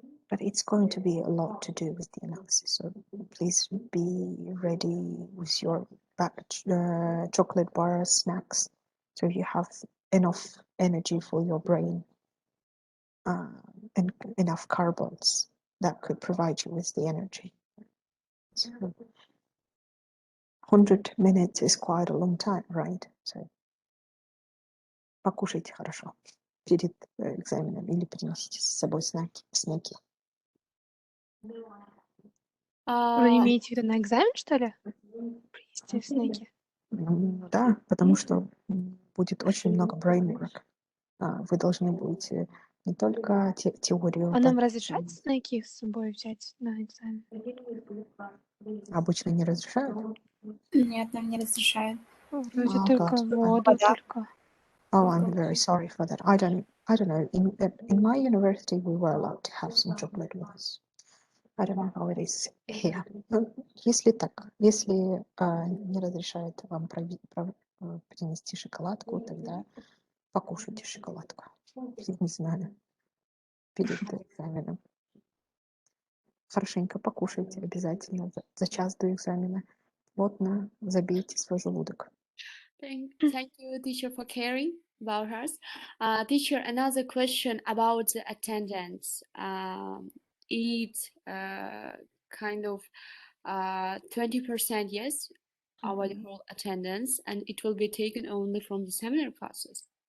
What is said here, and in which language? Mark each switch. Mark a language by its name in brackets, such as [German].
[English] But it's going to be a lot to do with the analysis. So please be ready with your chocolate bar snacks, so you have enough energy for your brain and enough carbons that could provide you with the energy. So 100 minutes is quite a long time, right? [Russian] So покушайте хорошо перед экзаменом или приносите с собой снеки. вы имеете в виду на экзамен, что ли? Принести снеки. Да, потому что будет очень много [English] brain work. [Russian] Вы должны будете не только теорию. А нам разрешают снеки с собой взять на экзамен? Обычно не разрешают. Нет, нам не разрешают. Вроде [English] Oh, [Russian] только [English] God. [Russian] воду, только. [English] Oh, I'm very sorry for that. I don't know. In my university, we were allowed to have some chocolate with us. I don't know how it is here. [Russian] Если не разрешают вам принести шоколадку, тогда покушайте шоколадку. Я не знаю. Перед экзаменом. Хорошенько покушайте обязательно за час до экзамена. Плотно забейте свой желудок. [English] Thank you, teacher, for caring about us. Teacher, another question about the attendance. It's kind of 20% yes, our whole attendance, and it will be taken only from the seminar classes.